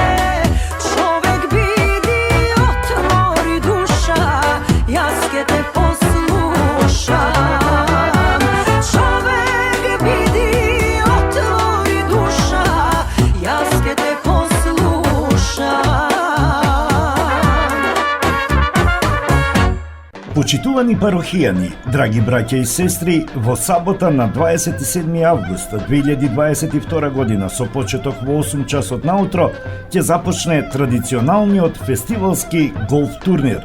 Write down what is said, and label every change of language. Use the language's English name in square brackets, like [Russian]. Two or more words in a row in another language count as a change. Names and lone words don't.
[Macedonian] Човек види, отвори душа, јас ќе те послушам. Човек види, отвори душа, јас ќе те послушам. Почитувани парохијани, драги браќа и сестри, во сабота на 27 август 2022 година со почеток во 8 часот наутро ќе започне традиционалниот фестивалски голф турнир.